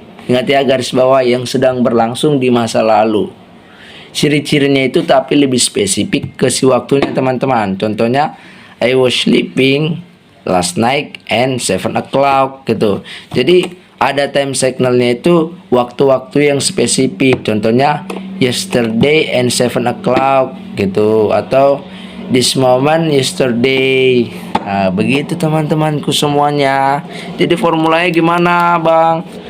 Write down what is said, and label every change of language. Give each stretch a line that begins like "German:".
Indonesian: Ingat ya, garis bawah, yang sedang berlangsung di masa lalu. Ciri-cirinya itu tapi lebih spesifik ke si waktunya teman-teman. Contohnya,
English: I was sleeping last night and 7 o'clock gitu.
Indonesian: Jadi ada time signalnya itu waktu-waktu yang spesifik. Contohnya
English: yesterday and 7 o'clock gitu,
Indonesian: atau
English: this moment yesterday.
Indonesian: Nah, begitu teman-temanku semuanya. Jadi formulanya gimana bang?